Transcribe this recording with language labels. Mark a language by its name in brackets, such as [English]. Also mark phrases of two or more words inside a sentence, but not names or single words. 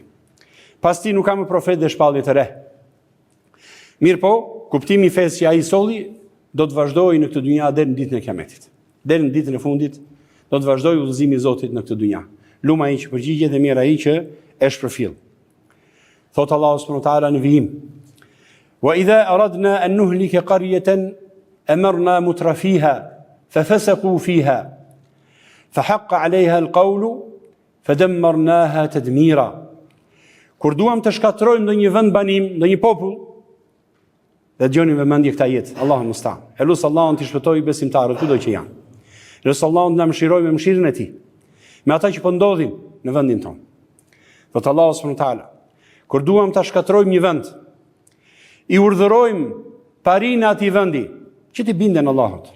[Albanian] Pas tij nuk ka më profet dhe shpallje të re. Mirë po, kuptimi i fesë që ai solli do të vazhdojë në këtë dynja deri në ditën e Kiametit. Deri në ditën e fundit do të vazhdojë udhëzimi i Zotit në këtë dynja. Luma ai që përgjigjet dhe mirë ai që e shpërfill. Thot [Arabic] الله سبحانه وتعالى [Albanian] në vijim: [Arabic] "وإذا أردنا أن نهلك قرية أمرنا مترفيها ففسقوا فيها فحق عليها القول فدمرناها تدميرا." [Albanian] Kur duam të shkatrojmë ndonjë vend banim, ndonjë popull, dhe dëgjoni me mendje këtë jetë, [Arabic] الله مستعان. [Albanian] Elus Allahun të shpëtojë besimtarët kudo që janë. Elus Allahun të na mëshirojë me mëshirën e tij, me ata që po ndodhin në vendin tonë. Thot [Arabic] الله سبحانه وتعالى, [Albanian] kur duam të shkatrojmë një vend, i urdhërojmë parinë atij vendi që t'i binden Allahut.